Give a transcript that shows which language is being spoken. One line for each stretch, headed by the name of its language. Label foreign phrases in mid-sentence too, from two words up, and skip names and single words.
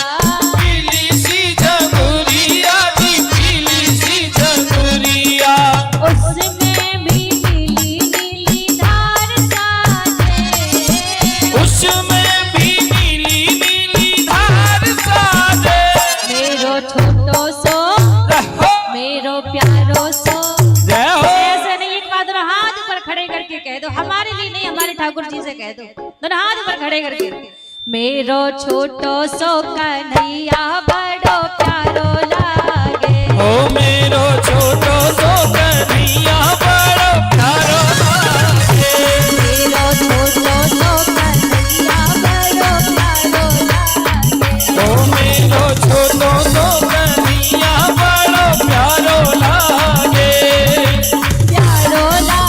Braj: पीली सी झंगुरिया जी, पीली सी झंगुरिया। उसमें भी नीली नीली धार साजे। उसमें भी नीली नीली धार साजे। मेरो छोटो सो रहो। मेरो प्यारो सो। जय हो।
Hindi: ऐसे नहीं, एक बात दोनों हाथ ऊपर खड़े करके कह दो, हमारे लिए नहीं हमारे ठाकुर जी से कह दो, दोनों हाथ ऊपर खड़े करके।
Braj: मेरो छोटो सो कन्हैया बड़ो प्यारो लागे। ओ मेरो छोटो सो कन्हैया बड़ो प्यारो लागे। मेरो छोटो सो कन्हैया बड़ो प्यारो लागे। ओ मेरो छोटो सो कन्हैया बड़ो प्यारो लागे। प्यारो